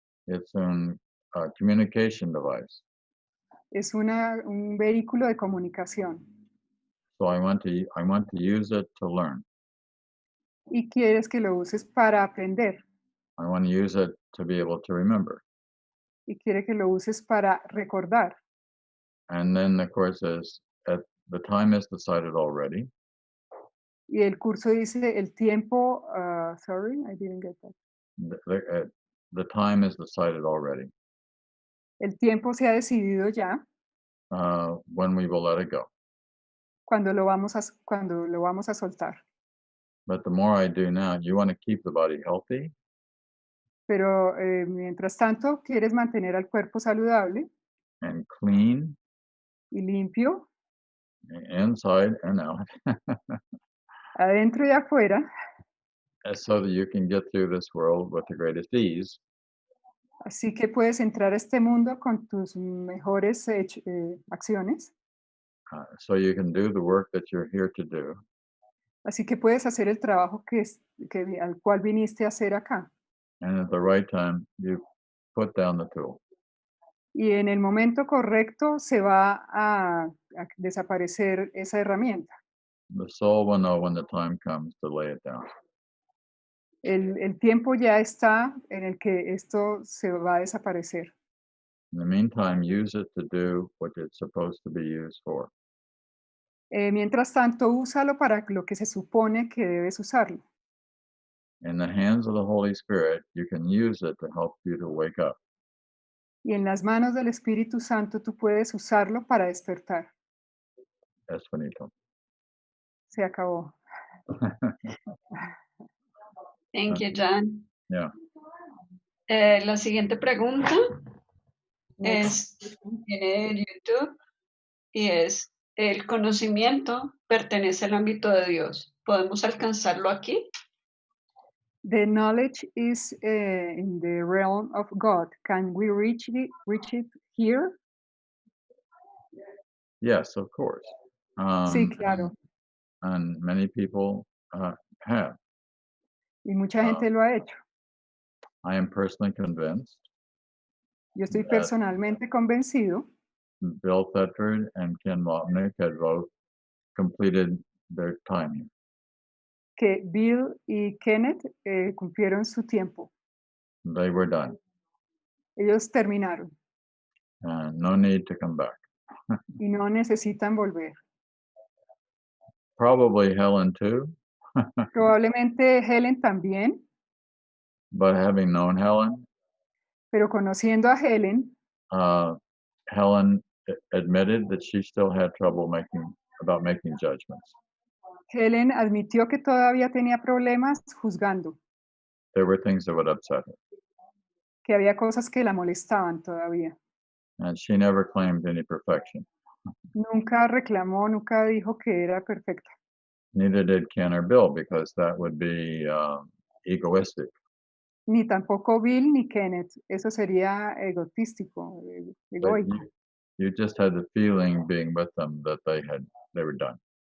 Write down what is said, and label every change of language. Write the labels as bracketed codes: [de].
[en] It's a communication device. [es] es un vehículo de comunicación. [en] So I want to use it to learn. [es] Y quieres que lo uses para aprender [en] I want to use it to be able to remember. [es] y quiere que lo uses para recordar. [en] And then the Course says the time is decided already. [es] Y el curso dice el tiempo, [en] sorry, I didn't get that. The time is decided already. [es] El tiempo se ha decidido ya [en] When we will let it go. [es] cuando lo vamos a soltar. [en] But the more I do now, you want to keep the body healthy. [es] Pero mientras tanto, quieres mantener al cuerpo saludable [en] And clean, [es] y limpio, [en] inside and out, [es] adentro y afuera, [en] so that you can get through this world with the greatest ease. [es] así que puedes entrar a este mundo con tus mejores acciones, [en] So you can do the work that you're here to do. [es] así que puedes hacer el trabajo al cual viniste a hacer acá. [en] And at the right time, you put down the tool. [es] Y en el momento correcto se va a desaparecer esa herramienta. [en] The soul will know when the time comes to lay it down. [es] El tiempo ya está en el que esto se va a desaparecer. [en] In the meantime, use it to do what it's supposed to be used for. [es] Mientras tanto, úsalo para lo que se supone que debes usarlo. [en] In the hands of the Holy Spirit, you can use it to help you to wake up. [es] Y en las manos del Espíritu Santo tú puedes usarlo para despertar. Es finito. Se acabó. [en] Thank you, John. Yeah. [es] La siguiente pregunta [en] Next. [es] viene de YouTube y es, ¿el conocimiento pertenece al ámbito de Dios? ¿Podemos alcanzarlo aquí? [en] The knowledge is in the realm of God. Can we reach it here? Yes, of course. [es] Sí, claro. [en] And many people have. [es] Y mucha gente lo ha hecho. [en] I am personally convinced [es] Yo estoy [en] that [es] personalmente convencido [en] Bill Thetford and Ken Wapnick had both completed their time here. [es] que Bill y Kenneth cumplieron su tiempo. [en] They were done. [es] Ellos terminaron [en] No need to come back. [es] y no necesitan volver. [en] Probably Helen too, [es] Probablemente Helen también, [en] but having known Helen, [es] pero conociendo a Helen, [en] Helen admitted that she still had trouble making judgments. [es] Helen admitió que todavía tenía problemas juzgando, [en] There were things that would upset her, [es] que había cosas que la molestaban todavía. [en] and she never claimed any perfection. [es] Nunca reclamó, nunca dijo que era perfecta. [en] Neither did Ken or Bill, because that would be egoistic. [es] Ni tampoco Bill ni Kenneth. Eso sería egotístico, [en] But [es] egoico. [en] you just had the feeling being with them that they were done.